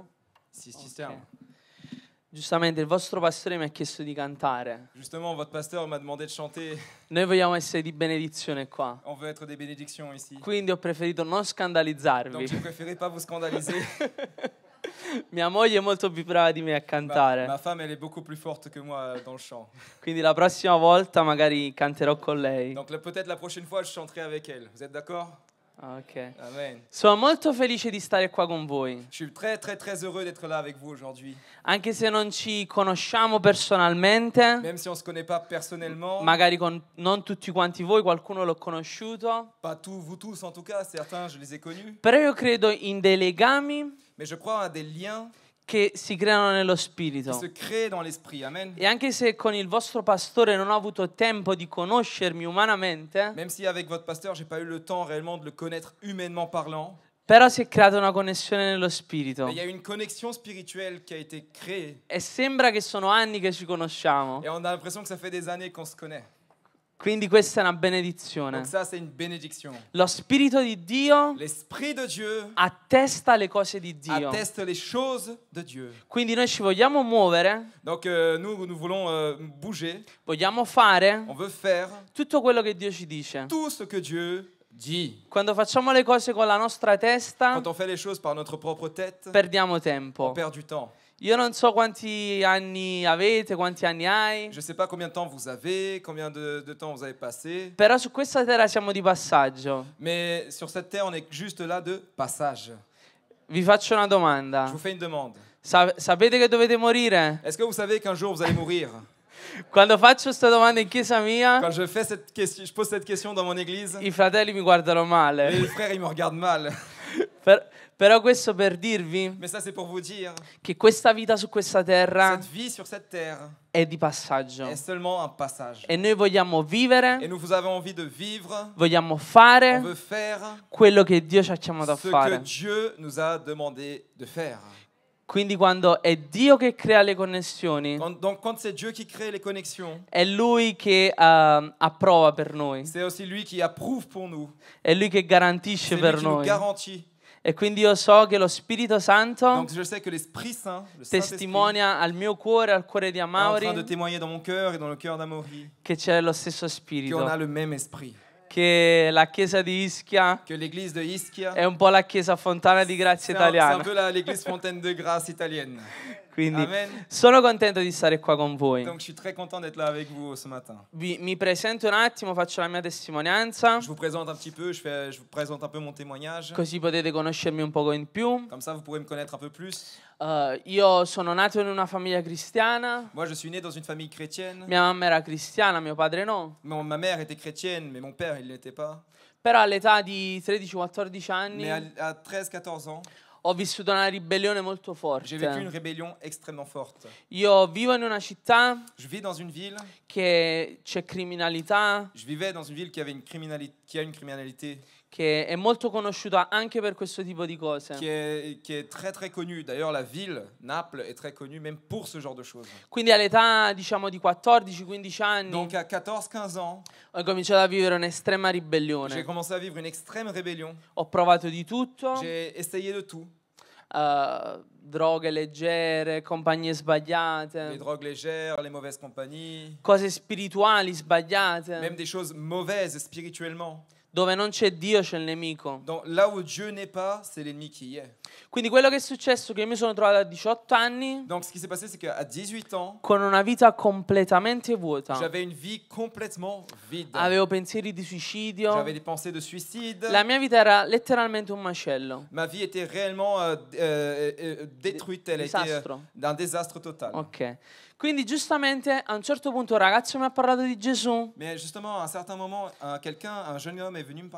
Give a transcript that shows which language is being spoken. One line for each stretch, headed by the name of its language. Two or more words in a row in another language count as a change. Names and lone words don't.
Italian: Si, ci siamo. Ok. Giustamente il vostro pastore mi ha chiesto di cantare.
French: Justement, votre pasteur m'a demandé de chanter.
Italian: Noi vogliamo essere di benedizione qua.
French: On veut être des bénédictions ici.
Italian: Quindi ho preferito non scandalizzarvi.
French: Donc j'ai préféré pas vous scandaliser.
Italian: Mia moglie è molto più brava di me a cantare.
French: Ma femme, elle est beaucoup plus forte que moi dans le chant.
Italian: Quindi la prossima volta magari canterò con lei.
French: Donc peut-être la prochaine fois, je chanterai avec elle. Vous êtes d'accord? Ok. Amen.
Italian: Sono molto felice di stare qua con voi.
French: Je suis très, très, très heureux d'être là avec vous aujourd'hui.
Italian: Anche se non ci conosciamo personalmente,
French: Même si on ne se connaît pas personnellement,
Italian: magari con non tutti quanti voi, qualcuno l'ho conosciuto,
French: pas tous, vous tous en tout cas, certains je les ai connus,
Italian: però io credo in dei legami
French: mais je crois à des liens
Italian: che si creano nello
French: qui
Italian: spirito.
French: se créent dans l'esprit. Amen.
Italian: E anche se con il vostro pastore non ho avuto tempo di conoscermi umanamente,
French: Même si avec votre pasteur, j'ai pas eu le temps réellement de le connaître humainement parlant,
Italian: però si è creata una connessione nello spirito.
French: mais il y a une connexion spirituelle qui a été créée.
Italian: E sembra che sono anni che ci conosciamo.
French: Et on a l'impression que ça fait des années qu'on se connaît.
Italian: Quindi questa è una benedizione.
French: Donc ça, c'est une bénédiction.
Italian: Lo Spirito di Dio
French: L'Esprit de Dieu
Italian: attesta le cose di Dio.
French: atteste les choses de Dieu.
Italian: Quindi noi ci vogliamo muovere,
French: Donc nous voulons bouger,
Italian: vogliamo fare
French: on veut faire
Italian: tutto quello che Dio ci dice.
French: tout ce que Dieu dit.
Italian: Quando facciamo le cose con la nostra testa,
French: Quand on fait les choses par notre propre tête,
Italian: perdiamo tempo.
French: on perd du temps.
Italian: Io non so quanti anni avete, quanti anni hai,
French: Je ne sais pas combien de temps vous avez, combien de temps vous avez passé,
Italian: però su questa terra siamo di passaggio.
French: mais sur cette terre, on est juste là de passage.
Italian: Vi faccio una
French: Je
Italian: domanda.
French: vous fais une demande.
Italian: Sapete che dovete morire?
French: Est-ce que vous savez qu'un jour vous allez mourir?
Italian: Quando faccio questa domanda in chiesa mia,
French: Quand je pose cette question dans mon église,
Italian: i fratelli mi guardano male.
French: les frères ils me regardent mal.
Italian: Però questo per dirvi
French: Mais ça c'est pour vous dire,
Italian: che questa vita su questa terra
French: cette vie sur cette terre
Italian: è di passaggio.
French: est seulement un passage.
Italian: E noi vogliamo
French: Et
Italian: vivere,
French: nous avons envie de vivre,
Italian: vogliamo
French: on
Italian: fare
French: veut faire
Italian: quello che Dio ci ha chiamato a
French: ce que
Italian: fare.
French: Dieu nous a demandé de faire.
Italian: Quindi quando è Dio che crea le connessioni,
French: Donc quand c'est Dieu qui crée les connexions,
Italian: è Lui che approva per noi,
French: c'est aussi lui qui approuve pour nous.
Italian: è Lui che garantisce
French: C'est lui
Italian: per
French: qui nous
Italian: noi.
French: garantit.
Italian: E quindi io so che lo Spirito Santo
French: Donc je sais que l'Esprit Saint, le Saint-Esprit,
Italian: testimonia al mio cuore, al cuore di
French: est en train de
Italian: Amaury,
French: témoigner dans mon cœur et dans le cœur d'Amaury
Italian: che c'è lo stesso
French: qu'on a
Italian: Spirito,
French: le même esprit.
Italian: che la chiesa di Ischia
French: Que l'église de Ischia,
Italian: è un po' la chiesa Fontana di Grazia
French: c'est un
Italian: italiana.
French: peu l'église Fontaine de Grâce italienne.
Italian: Quindi
French: Amen.
Italian: sono contento di stare qua con voi.
French: Donc je suis très content d'être là avec vous ce matin.
Italian: Mi presento un attimo, faccio la mia testimonianza,
French: Je vous présente un petit peu, je vous présente un peu mon témoignage.
Italian: così potete conoscermi un poco in più.
French: Comme ça vous pourrez me connaître un peu plus.
Italian: Io sono nato in una famiglia cristiana,
French: Moi je suis né dans une famille chrétienne.
Italian: mia mamma era cristiana, mio padre no.
French: Ma mère était chrétienne, mais mon père il l'était pas.
Italian: Però all'età di 13-14 anni
French: Mais à 13-14 ans,
Italian: ho vissuto una ribellione molto
French: j'ai vécu une
Italian: forte.
French: rébellion extrêmement forte.
Italian: Io vivo in una città
French: Je vis dans une ville,
Italian: che c'è criminalità,
French: je vivais dans une ville qui a une criminalité
Italian: che è molto conosciuta anche per questo tipo di cose.
French: qui est très très connue. D'ailleurs la ville, Naples, est très connue même pour ce genre de choses.
Italian: Quindi all'età, diciamo, di 14-15 anni
French: Donc à 14-15 ans,
Italian: ho cominciato a vivere un'estrema
French: j'ai
Italian: ribellione.
French: commencé à vivre une extrême rébellion.
Italian: Ho provato di tutto,
French: J'ai essayé de tout.
Italian: droghe leggere, compagnie
French: Les
Italian: sbagliate,
French: drogues légères, les mauvaises compagnies,
Italian: cose spirituali sbagliate.
French: même des choses mauvaises spirituellement.
Italian: Dove non c'è Dio c'è il nemico.
French: Donc là où Dieu n'est pas, c'est l'ennemi qui y est.
Italian: Quindi quello che è successo è che io mi sono trovato a 18 anni
French: Donc ce qui s'est passé, c'est qu'à 18 ans,
Italian: con una vita completamente vuota.
French: j'avais une vie complètement vide.
Italian: Avevo pensieri di suicidio.
French: J'avais des pensées de suicide.
Italian: La mia vita era letteralmente un macello.
French: Ma vie était réellement détruite. Elle était
Italian: Disastro.
French: d'un désastre total. Ok.
Italian: Quindi giustamente a un certo punto un ragazzo mi ha parlato di Gesù.
French: Mais justement, à un certain moment, un jeune homme est venu me parler.